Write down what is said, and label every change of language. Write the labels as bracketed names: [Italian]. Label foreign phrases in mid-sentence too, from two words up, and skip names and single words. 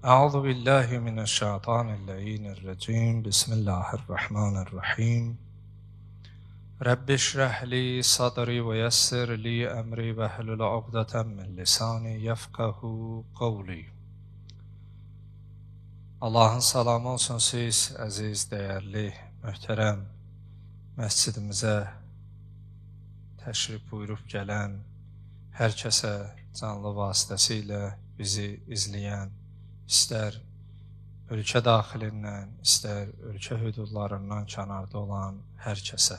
[Arabic] أعوذ بالله من الشيطان اللعين الرجيم. بسم الله الرحمن الرحيم. رب اشرح لي صدري ويسر لي أمري واحلل عقدة من لساني يفقهوا قولي. [Azerbaijani] Allahın salamı olsun siz, əziz, dəyərli, möhtərəm məscidimizə təşrif buyurub gələn hər kəsə canlı vasitəsilə bizi izləyən, istər ölkə daxilindən, istər ölkə hüdudlarından kənarda olan hər kəsə.